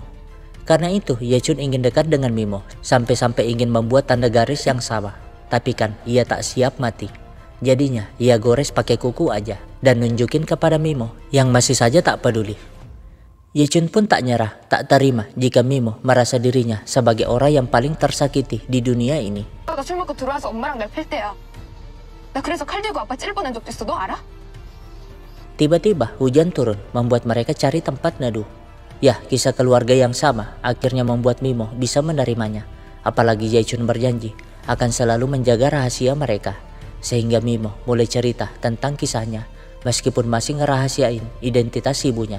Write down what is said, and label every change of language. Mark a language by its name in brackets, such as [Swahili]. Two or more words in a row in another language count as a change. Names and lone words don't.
[Indonesian] Karena itu Yechun ingin dekat dengan Mimo, sampai-sampai ingin membuat tanda garis yang sama. Tapi kan ia tak siap mati. Jadinya ia gores pakai kuku aja dan nunjukin kepada Mimo yang masih saja tak peduli. Yechun pun tak nyerah, tak terima jika Mimo merasa dirinya sebagai orang yang paling tersakiti di dunia ini. [Korean] 나 술 먹고 들어와서 엄마랑 날 팰 때야. 나 그래서 칼 들고 아빠 찌를 뻔한 적도 있어. 너 알아? [Indonesian] Tiba-tiba hujan turun membuat mereka cari tempat neduh. Ya, kisah keluarga yang sama akhirnya membuat Mimo bisa menerimanya. Apalagi Yechun berjanji akan selalu menjaga rahasia mereka. Sehingga Mimo mulai cerita tentang kisahnya meskipun masih ngerahasiain identitas ibunya.